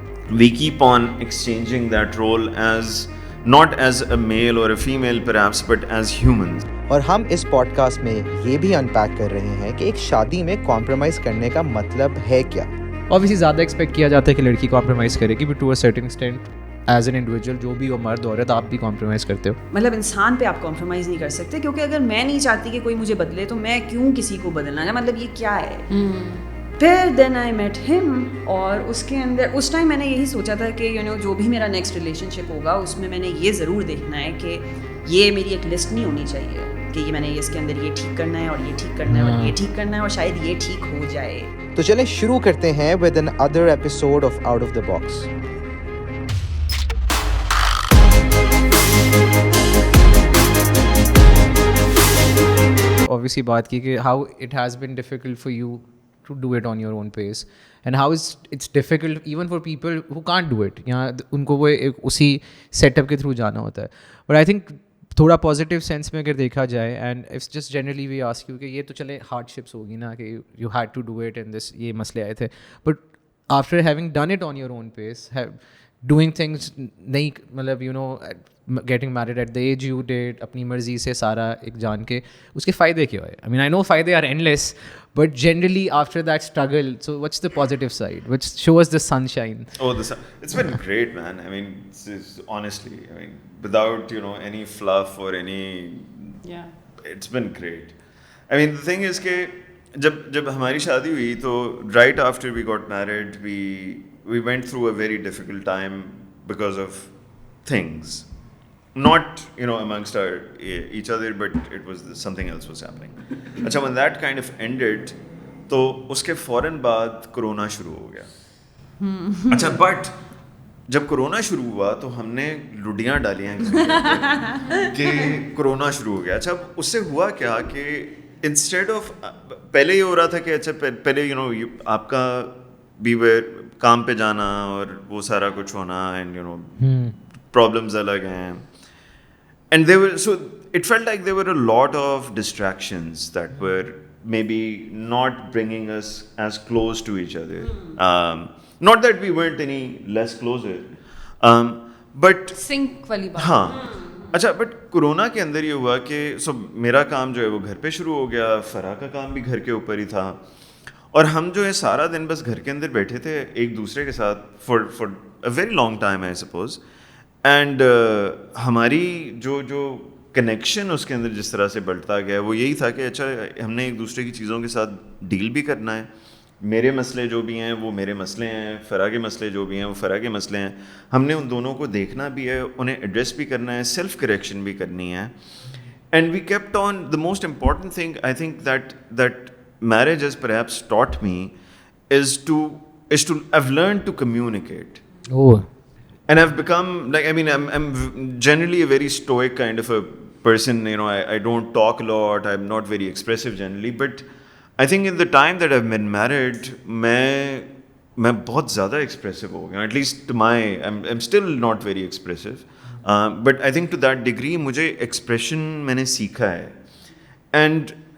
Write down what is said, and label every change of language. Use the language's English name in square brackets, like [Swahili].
[English] We keep on exchanging that role as not as a male or a female perhaps but as humans. [Urdu] اور ہم اس pod cost میں یہ بھی unpack کر رہے ہیں کہ ایک شادی میں کمپرومائز کرنے کا مطلب ہے کیا. obviously زیادہ ایکسپیکٹ کیا جاتا ہے کہ لڑکی کمپرومائز کرے گی, [English] but to a certain extent as an individual [Urdu] جو بھی ہو, مرد عورت, آپ بھی کمپرومائز کرتے ہو. مطلب انسان پہ آپ کمپرومائز نہیں کر سکتے, کیونکہ اگر میں نہیں چاہتی کہ کوئی مجھے بدلے تو میں کیوں کسی کو بدلنا ہے, مطلب یہ کیا ہے. پھر [English] then I met ہم, [Urdu] اور اس کے اندر اس ٹائم میں نے یہی سوچا تھا کہ جو بھی میرا نیکسٹ ریلیشن شپ ہوگا اس میں نے یہ ضرور دیکھنا ہے کہ یہ میری ایک لسٹ نہیں ہونی چاہیے کہ یہ میں نے اس کے اندر یہ ٹھیک کرنا ہے اور یہ ٹھیک کرنا ہے اور یہ ٹھیک کرنا ہے اور شاید یہ ٹھیک ہو جائے. تو چلیں شروع کرتے ہیں [English] with another episode of Out of the Box. obviously [Urdu] بات کی کہ [English] how it has been difficult for you to do it on your own pace and how it's difficult even for people who can't do it. [Urdu] یہاں ان کو وہ اسی set up کے through جانا ہوتا ہے. [English] but I think [Urdu] تھوڑا positive sense میں اگر دیکھا جائے, [English] and it's just generally we ask you [Urdu] کہ یہ تو چلے ہارڈ شپس ہوگی نا کہ [English] you had to do it and this, [Urdu] یہ مسئلے آئے تھے, [English] but after having done it on your own pace, doing things نہیں, مطلب getting married at the age you did, [Urdu] اپنی مرضی سے سارا ایک جان کے, اس کے فائدے کیا ہوئے؟ [English] I mean I know فائدے are endless, but generally after that struggle, so what's the positive side which shows the sunshine? It's been great, man. I mean, honestly, I mean, without any fluff or any, it's been great. I mean, the thing is [Urdu] کہ جب ہماری شادی ہوئی تو [English] right after we got married, we went through a very difficult time because of things, not amongst each other, but it was something else was happening. [Urdu] اچھا, [English] when that kind of ended [Urdu] تو اس کے فوراً بعد corona شروع ہو گیا. اچھا, but جب corona شروع ہوا تو ہم نے لڈیاں ڈالیاں کہ کرونا شروع ہو گیا. اچھا, اس سے ہوا کیا کہ انسٹیڈ آف, پہلے یہ ہو رہا تھا کہ اچھا پہلے آپ کا بھی کام پہ جانا اور وہ سارا کچھ ہونا, اینڈ پرابلمز الگ ہیں, [English] and so it felt like there were a lot of distractions that were maybe not bringing us as close to each other. Not that we weren't any less closer, but [Urdu] sync والی بات. ہاں. اچھا, but corona کے اندر یہ ہوا کہ میرا کام جو ہے وہ گھر پہ شروع ہو گیا, فرا کا کام بھی گھر کے اوپر ہی تھا, اور ہم جو ہے سارا دن بس گھر کے اندر بیٹھے تھے ایک دوسرے کے ساتھ [English] for a very long time, I suppose. [Urdu] And ہماری جو کنیکشن اس کے اندر جس طرح سے بڑھتا گیا وہ یہی تھا کہ اچھا ہم نے ایک دوسرے کی چیزوں کے ساتھ ڈیل بھی کرنا ہے, میرے مسئلے جو بھی ہیں وہ میرے مسئلے ہیں, فرا کے مسئلے جو بھی ہیں وہ فرا کے مسئلے ہیں, ہم نے ان دونوں کو دیکھنا بھی ہے, انہیں ایڈریس بھی کرنا ہے, سیلف کریکشن بھی کرنی ہے. [English] And we kept on the most important thing I think that marriage has perhaps taught me is to I've learned to communicate. And I've become like, I mean, I'm generally a very stoic kind of a person, I don't talk a lot, I'm not very expressive generally, but I think in the time that I've been married, [Urdu] میں بہت زیادہ expressive ہو گیا, [English] at least I'm still not very expressive, but I think to that degree [Urdu] مجھے expression میں نے سیکھا ہے, [English] and